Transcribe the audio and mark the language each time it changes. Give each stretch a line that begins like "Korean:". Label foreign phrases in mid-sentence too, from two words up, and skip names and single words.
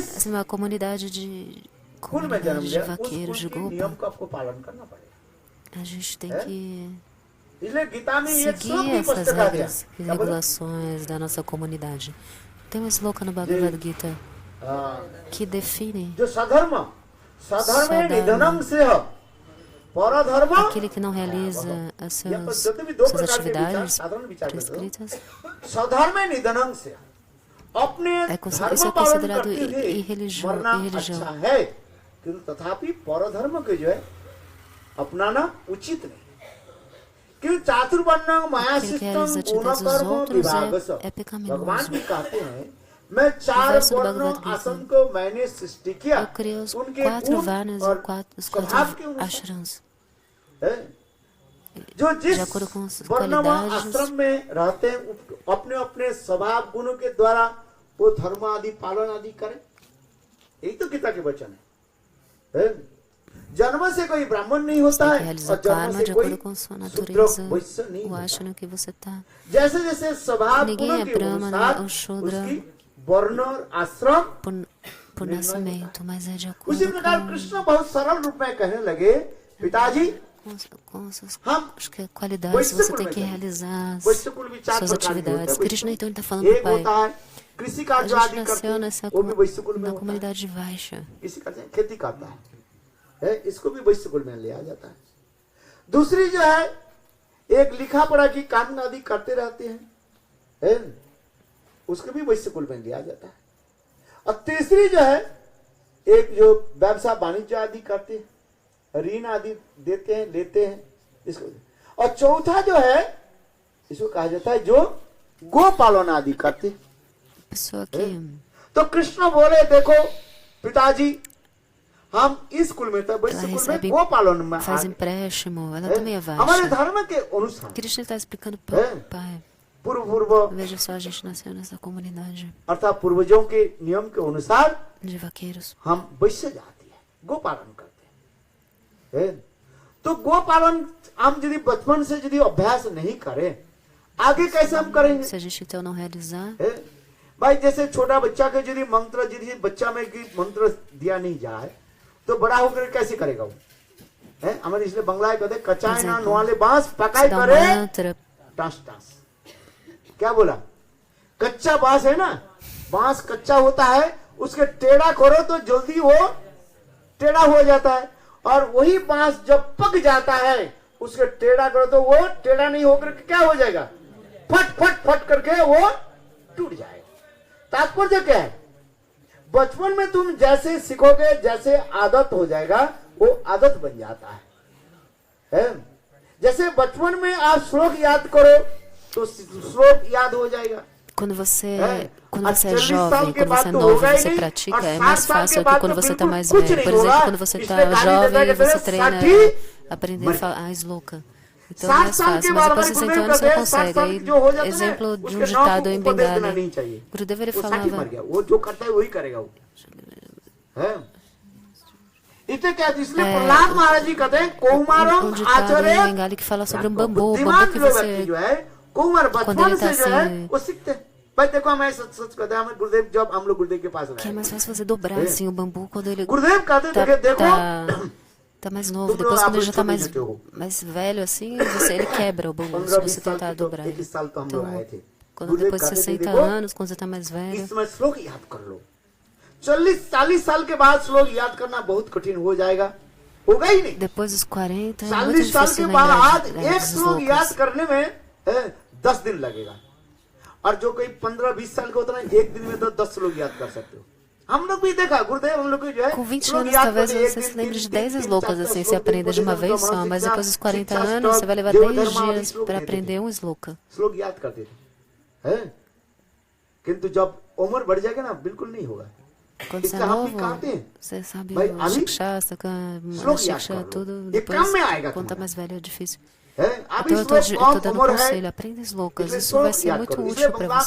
Portuguese: assim, uma comunidade
Hindi: कुल में जन्म
Portuguese: de
Hindi: लिया उस
Portuguese: vaqueiros, de
Hindi: कुल के नियम
Portuguese: Gopa.
Hindi: को आपको पालन करना पड़ेगा।
Portuguese: A gente tem É? que
Hindi: इसलिए गीता में एक श्लोक
Portuguese: seguir
Hindi: भी
Portuguese: essas
Hindi: पुस्तक आ गया।
Portuguese: regras e
Hindi: क्या बोला?
Portuguese: regulações da nossa comunidade. Tem um slogan no Bhagavad Gita
Hindi: हाँ,
Portuguese: que define
Hindi: जो सधर्म
Portuguese: Sadharma.
Hindi: निधनम से परधर्म
Portuguese: aquele que não realiza as
Hindi: यहाँ पर
Portuguese: suas,
Hindi: जब भी दो
Portuguese: suas
Hindi: प्रकार के विचार,
Portuguese: atividades
Hindi: साधारण विचार करते हो,
Portuguese: prescritas.
Hindi: सधर्म निधनम से अपने
Portuguese: Isso
Hindi: धर्म
Portuguese: é
Hindi: पालन
Portuguese: considerado
Hindi: करते हुए
Portuguese: irreligião.
Hindi: मरना अच्छा है, किंतु तथापि परधर्म को जो है अपनाना उचित नहीं। क्यों चातुर्वर्ण माया
Portuguese: Aquele que realiza
Hindi: सिस्टम
Portuguese: atividades dos
Hindi: गुणकर्म
Portuguese: outros
Hindi: विभागस
Portuguese: é pecaminoso.
Hindi: भगवान भी कहते हैं, मैं 4
Portuguese: verso do
Hindi: वर्ण
Portuguese: Bhagavad Gita.
Hindi: आसन को मैंने सृष्टि किया,
Portuguese: Eu criei os
Hindi: उनके
Portuguese: 4
Hindi: गुण
Portuguese: varnas e
Hindi: और
Portuguese: os
Hindi: स्वभाव के
Portuguese: 4
Hindi: अनुसार
Portuguese: ashrams.
Hindi: है। जो जिस
Portuguese: De acordo com as
Hindi: वर्ण व
Portuguese: qualidades
Hindi: आश्रम में रहते हैं अपने अपने स्वभाव गुणों के द्वारा वो धर्म आदि पालन आदि करें, यही तो गीता के वचन है। जन्म से कोई ब्राह्मण नहीं
Portuguese: Você
Hindi: होता
Portuguese: tem que
Hindi: है
Portuguese: realizar
Hindi: और जन्म
Portuguese: karma
Hindi: से
Portuguese: de
Hindi: कोई
Portuguese: acordo com sua
Hindi: शूद्र
Portuguese: natureza,
Hindi: वैश्य नहीं
Portuguese: o
Hindi: होता।
Portuguese: ashram que você está.
Hindi: जैसे जैसे स्वभाव
Portuguese: Ninguém
Hindi: गुणों
Portuguese: é
Hindi: के
Portuguese: brahmana
Hindi: अनुसार
Portuguese: ou shudra
Hindi: उसकी वर्ण और आश्रम
Portuguese: por nascimento, mas é de
Hindi: उसी
Portuguese: acordo
Hindi: प्रकार कृष्ण बहुत सरल रूप में कहने लगे, पिताजी
Portuguese: com suas
Hindi: हम
Portuguese: qualidades,
Hindi: वैश्य
Portuguese: você
Hindi: कुल
Portuguese: tem
Hindi: में
Portuguese: que
Hindi: जाएंगे।
Portuguese: realizar
Hindi: वैश्य कुल भी 4
Portuguese: suas
Hindi: प्रकार के होते हैं।
Portuguese: atividades. Krishna então está falando
Hindi: एक
Portuguese: pro pai.
Hindi: होता है कृषि
Portuguese: A
Hindi: कार्य
Portuguese: gente
Hindi: आदि करते
Portuguese: nasceu
Hindi: हैं,
Portuguese: nessa
Hindi: वो भी वैश्य कुल में
Portuguese: na
Hindi: होता है।
Portuguese: comunidade Vaishya.
Hindi: इसी करते हैं, खेती करता है, इसको भी वैश्य कुल में लिया जाता है। दूसरी जो है एक लिखा पढ़ा की काम आदि करते रहते हैं, उसको भी वैश्य कुल में लिया जाता है। और तीसरी जो है एक जो व्यवसाय वाणिज्य आदि करते हैं, ऋण आदि देते हैं लेते हैं इसको। और चौथा जो है इसको कहा जाता है जो गो पालन आदि करते हैं।
Portuguese: Pessoa que
Hindi: तो कृष्ण बोले देखो पिताजी हम इस कुल में था
Portuguese: ela
Hindi: वैश्य कुल में
Portuguese: recebe,
Hindi: गो पालन में
Portuguese: faz
Hindi: आ गए।
Portuguese: empréstimo, ela também é
Hindi: हमारे
Portuguese: Vaishya.
Hindi: धर्म के अनुसार
Portuguese: Krishna está explicando pro pai.
Hindi: पूर्व
Portuguese: Veja só, a gente nasceu nessa comunidade
Hindi: अर्थात पूर्वजों के नियम के अनुसार
Portuguese: de vaqueiros.
Hindi: हम वैश्य जाति है, गो पालन करते हैं। तो गो पालन हम यदि बचपन से यदि अभ्यास नहीं करें आगे कैसे हम करेंगे?
Portuguese: Se a gente então não realizar,
Hindi: भाई जैसे छोटा बच्चा के यदि मंत्र यदि बच्चा में की मंत्र दिया नहीं जाए तो बड़ा होकर कैसे करेगा वो? हमारे इसलिए बंगला कहते
Bangla: কাঁচায় না নোয়ালে বাঁশ পাকায়
Portuguese: se dá um
Hindi: करे
Portuguese: mantra,
Bangla: টাস টাস।
Hindi: क्या बोला? कच्चा बांस है ना, बांस कच्चा होता है, उसके टेढ़ा करो तो जल्दी वो टेढ़ा हो जाता है, और वही बांस जब पक जाता है उसके टेढ़ा करो तो वो टेढ़ा नहीं होकर क्या हो जाएगा? फट फट फट करके वो टूट जाएगा। तात्पर्य क्या है? बचपन में तुम जैसे सीखोगे जैसे आदत हो जाएगा वो आदत बन जाता है। जैसे बचपन में आप श्लोक याद करो तो श्लोक याद हो जाएगा।
Portuguese: quando você é 40 jovem, quando você é novo, você pratica, é mais fácil do que quando você está mais velho. Por exemplo, quando você está jovem, você treina aprender a falar sloka. Então é mais fácil, mas depois de 60 anos você não consegue. Aí, exemplo de um ditado em Bengala. Gurudeva ele falava...
Hindi: वो जो करता है वही करेगा वो, है? इसलिए क्या, इसलिए प्रहलाद महाराज जी कहते हैं
Sanskrit: कौमारम आचरे,
Portuguese: Bengali que fala sobre um bambu que você,
Hindi: जो है कौमार बचपन से जो है वो सीखते हैं. भाई देखो मैं सच कहते हैं, हमें गुरुदेव जब हम लोग गुरुदेव के पास
Portuguese: que é mais fácil você dobrar assim o bambu quando ele
Hindi: गुरुदेव कहते थे देखो
Portuguese: tá mais novo. Depois quando ele já tá mais velho assim, ele quebra o bambu se você tentar dobrar. Então, quando depois de 60 anos, quando você tá mais velho,
Hindi: इसमें श्लोक याद कर लो. 40-40 साल के बाद श्लोक याद करना बहुत कठिन हो जाएगा, होगा ही नहीं.
Portuguese: depois dos 40 é
Hindi: 40
Portuguese: muito
Hindi: साल
Portuguese: difícil
Hindi: के बाद
Portuguese: lembrar
Hindi: एक
Portuguese: desses
Hindi: श्लोक याद
Portuguese: loucos.
Hindi: करने में 10 दिन लगेगा, और जो कोई 15-20 साल का होता है ना, एक दिन में तो 10 श्लोक याद कर सकते हो. हम लोग भी देखा गुरुदेव, हम लोग जो है
Portuguese: Com 20 anos, talvez você se lembre de 10 slokas, assim, você aprenda de uma vez só, mas depois dos 40 anos, você vai levar 10 dias para aprender um sloka.
Hindi: श्लोक याद करते थे, हैं? किंतु जब उम्र बढ़ जाएगा ना, बिल्कुल नहीं होगा.
Portuguese: Quando você é novo, você sabe o Shikshastra, Shiksha, tudo. Depois, quando tá mais velho, é difícil. Então eu tô dando conselho, aprenda slokas, isso vai ser muito útil para você.